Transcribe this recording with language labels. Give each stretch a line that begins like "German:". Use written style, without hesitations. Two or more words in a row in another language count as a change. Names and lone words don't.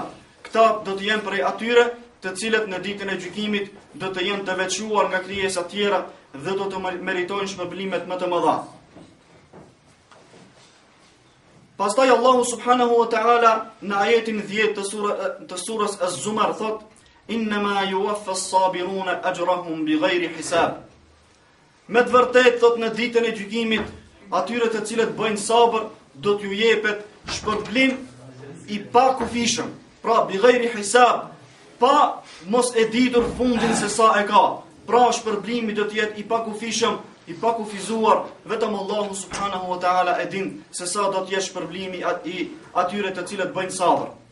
Albanian: Këta do të jenë prej atyre të cilët në ditën e gjykimit do të jenë të veçuar nga krijesat tjera dhe do të meritojnë shpërblimet më të mëdha. Pastaj Allahu
Arabic: سبحانه وتعالى
Albanian: në ajetin 10 të surës Az-Zumar thot:
Arabic: "إنما يوفى الصابرون أجرهم بغير حساب."
Albanian: Me të vërtetë thot në ditën e gjykimit atyre të cilët bëjnë sabër do t'ju jepet shpërblim i pa kufishëm, pra
Arabic: بغير حساب,
Albanian: pa mos e ditur fundin se sa e ka. Pra shpërblimi do të jetë i pa kufishëm, i pa kufizuar, vetëm Allahu
Arabic: سبحانه وتعالى
Albanian: e din se sa do të jetë shpërblimi i atyre të cilët bëjnë sabër.